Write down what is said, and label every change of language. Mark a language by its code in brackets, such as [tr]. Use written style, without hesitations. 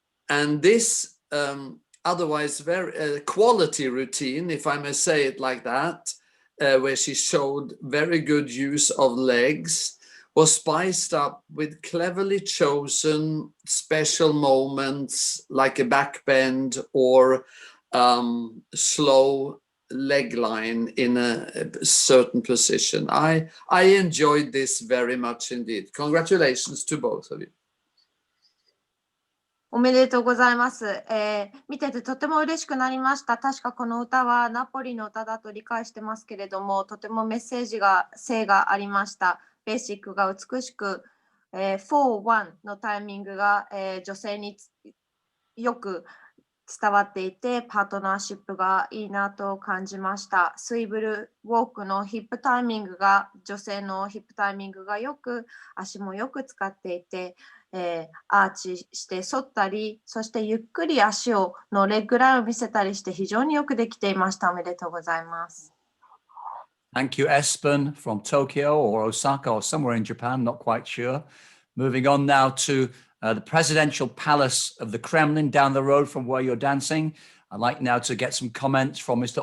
[en] And this otherwise very quality routine, if I may say it like that, where she showed very good use of legs, was spiced up with cleverly chosen special moments like a back bend or slow leg line in a certain position. I enjoyed this very much indeed. Congratulations to both of you. [ja] おめでとうございます。見ててとても嬉しくなりました。確かこの歌はナポリの歌だと理解してますけれども、とてもメッセージが性がありました。ベーシックが美しく、4-1のタイミングが、女性によく伝わっていて、パートナーシップがいいなと感じました。スイブルウォークのヒップタイミングが、女性のヒップタイミングがよく、足もよく使っていて、アーチして反ったり、そしてゆっくり足のレッグラインを見せたりして非常によくできていました。おめでとうございます。 [en] Thank you, Espen from Tokyo or Osaka or somewhere in Japan, not quite sure. Moving on now to the presidential palace of the Kremlin down the road from where you're dancing. I'd like now to get some comments from Mr.